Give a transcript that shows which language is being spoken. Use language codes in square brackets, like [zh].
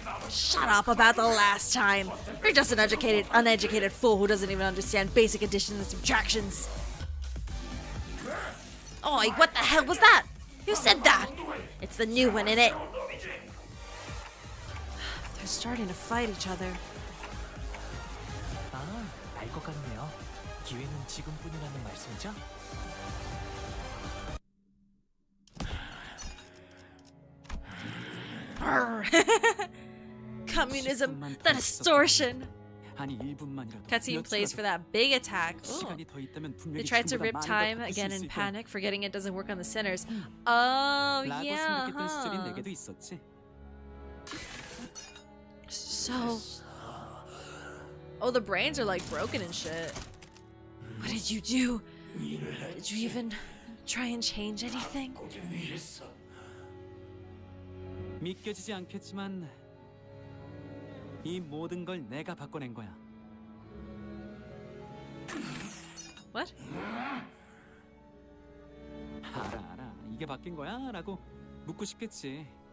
[en] Shut up about the last time. You're just an uneducated fool who doesn't even understand basic addition and subtractions. Oi, what the hell was that? Who said that? It's the new one, innit? They're starting to fight each other. [ko] 알 것 같네요. 기회는 지금뿐이라는 말씀이죠? [en] Communism, the distortion. Cutscene plays for that big attack. Ooh. They tried to rip time again in panic, forgetting it doesn't work on the sinners. Oh, yeah, huh. So... Oh, the brains are like broken and shit. What did you do? Did you even try and change anything? [ko] 믿겨지지 않겠지만 이 모든 걸 내가 바꿔낸 거야. [en] What? [ko] 알아. 이게 바뀐 거야? 라고 묻고 싶겠지.